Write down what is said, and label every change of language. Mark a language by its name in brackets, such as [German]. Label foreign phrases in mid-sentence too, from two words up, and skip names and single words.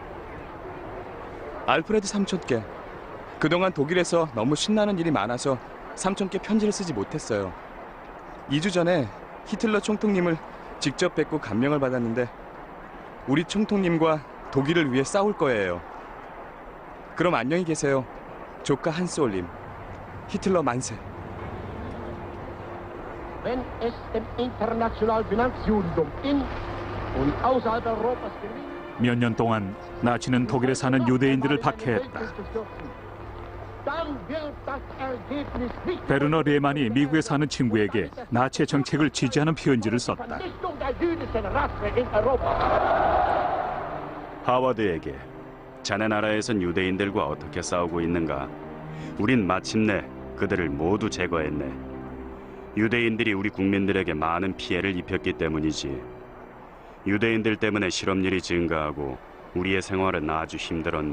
[Korean] 알프레드 삼촌께 그동안 독일에서 너무 신나는 일이 많아서 삼촌께 편지를 쓰지 못했어요. 2주 전에 히틀러 총통님을 직접 뵙고 감명을 받았는데 우리 총통님과 독일을 위해 싸울 거예요. 그럼 안녕히 계세요. 조카 한스올림. 히틀러 만세. [German] Wenn es dem internationalen Finanzjudentum in und außerhalb Europas gelingt, [Korean] 몇 년 동안 나치는 독일에 사는 유대인들을 박해했다. [German] dann wird das Ergebnis nicht [Korean] 베르너 레만이 미국에 사는 친구에게 나치의 정책을 지지하는 편지를 썼다. [German] Vernichtung der jüdischen Rasse in Europa. [Korean] 하워드에게 자네 나라에선 유대인들과 어떻게 싸우고 있는가? 우린 마침내 그들을 모두 제거했네. 유대인들이 우리 국민들에게 많은 피해를 입혔기 때문이지. 유대인들 때문에 실업률이 증가하고 우리의 생활은 아주 힘들었네.